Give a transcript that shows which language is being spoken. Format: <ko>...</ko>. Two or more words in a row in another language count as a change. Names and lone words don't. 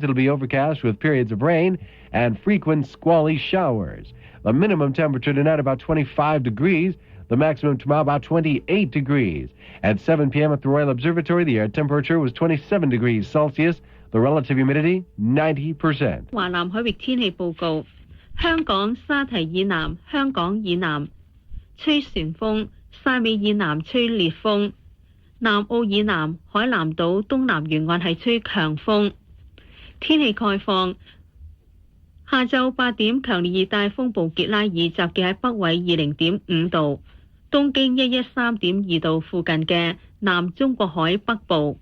<en>It'll be overcast with periods of rain and frequent squally showers. The minimum temperature tonight about 25 degrees. The maximum tomorrow about 28 degrees. At 7 p.m. at the Royal Observatory, the air temperature was 27 degrees Celsius. The relative humidity, 90%.</en> <yue>華南海域天氣報告：香港沙堤以南、香港以南吹旋風，汕尾以南吹烈風，南澳以南、海南島東南沿岸係吹強風。天氣概況：下晝8點，強烈熱帶風暴傑拉爾集結喺北緯20.5度、東經113.2度附近嘅南中國海北部。</yue>